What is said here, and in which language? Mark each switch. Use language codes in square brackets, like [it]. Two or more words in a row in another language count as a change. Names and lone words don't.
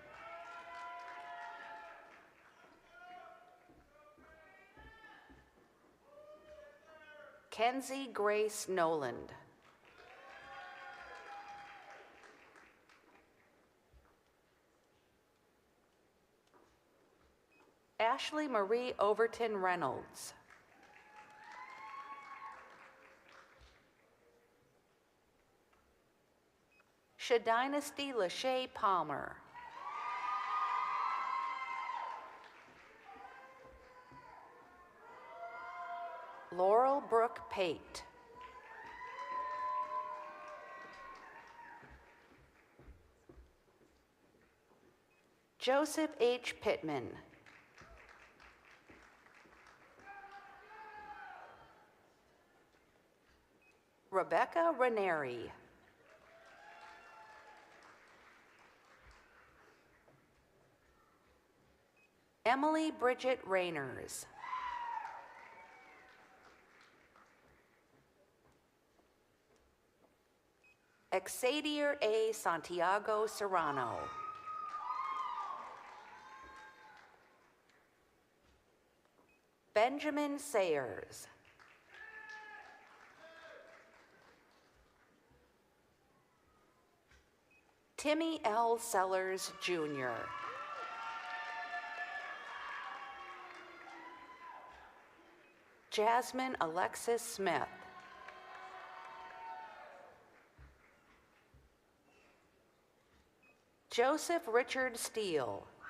[en] Kenzie Grace Noland. Ashley Marie Overton Reynolds. Shadynasty Lachey Palmer. Laurel Brooke Pate. Joseph H. Pittman. Rebecca Ranieri. Emily Bridget Rayners. Xavier A. Santiago Serrano. Benjamin Sayers. Timmy L. Sellers, Jr. Jasmine Alexis Smith. Joseph Richard Steele.